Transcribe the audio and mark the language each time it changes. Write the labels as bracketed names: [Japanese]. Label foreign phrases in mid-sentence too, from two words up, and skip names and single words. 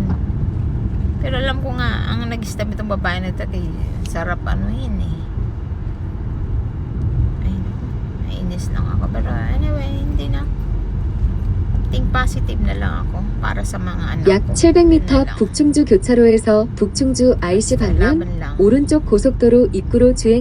[Filipino] Pero alam ko nga, ang nag-stab itong babae na ito, kay sarap nainis lang ako. Pero anyway, hindi na. [English] Think positive [Filipino] na lang ako para sa mga anak [Korean] 약 [Filipino] ko. [Korean] 700m [Filipino] Yun na [Korean] 앞 [Filipino] lang. [Korean] 북충주 교차로에서 북충주 IC 방면 [Filipino] Laban lang. [Korean] 오른쪽 고속도로 입구로 주행